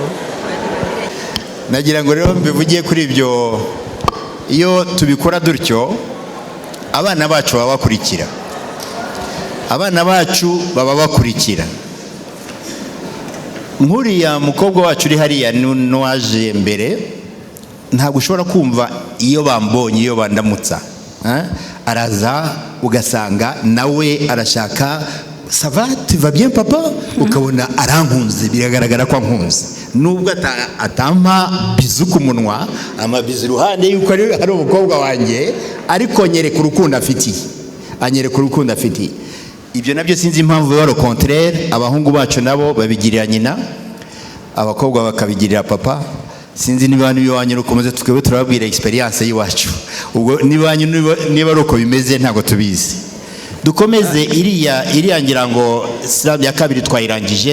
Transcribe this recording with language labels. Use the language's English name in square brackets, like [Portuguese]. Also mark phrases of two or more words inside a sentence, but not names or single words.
[Kinyarwanda] Nagira ngo rero mbivugiye kuri ibyo, iyo tubikora dutyo abana bacu baba bakurikira, abana bacu baba bakurikira. Nkuriya mukobwa wacu uri hariya n'uwaje mbere, ntabwo ushobora kumva iyo bambonye, iyo bandamutsa, araza ugasanga nawe arashaka [French] ça va, tu vas bien papa, [Kinyarwanda] ukabona arankunze, biragaragara ko ankunze, nubwo atampa bizu ku munwa, amabizu iruhande yuko ari umukobwa wanjye, ariko nyereka urukundo afitiye, anyereka urukundo afitiye. Ibyo nabyo sinzi impamvu biba [French] au contraire. [Kinyarwanda] Abahungu bacu nabo babigirira nyina, abakobwa bakabigirira papa. Sinzi niba wanyu rukomeze, twebwe turababwira experience y'iwacu, ubwo niba ari uko bimeze ntabwo tubizi. Dukomeze. Iriya ngira ngo slide ya kabiri twayirangije.